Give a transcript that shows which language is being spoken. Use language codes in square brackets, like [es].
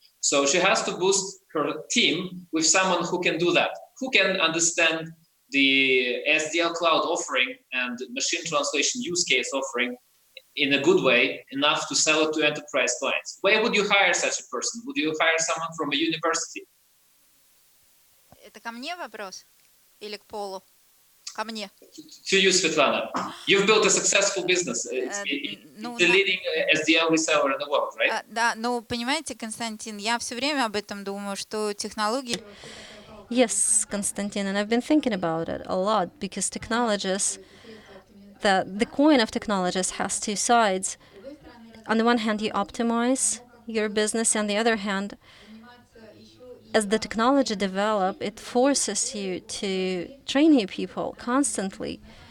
[en] So she has to boost her team with someone who can do that, who can understand the SDL cloud offering and machine translation use case offering in a good way, enough to sell it to enterprise clients. Where would you hire such a person? Would you hire someone from a university? [ru] Это ко мне вопрос или к Полу? Ко мне. [en] To you, Svetlana. You've built a successful business. It's the leading SDL reseller in the world, right? [ru] Да, но понимаете, Константин, я все время об этом думаю, что технологии... [en] Yes, Konstantin, and I've been thinking about it a lot because technologists, the coin of technologists has two sides. On the one hand, you optimize your business, on the other hand, as the technology develops, it forces you to train new people constantly.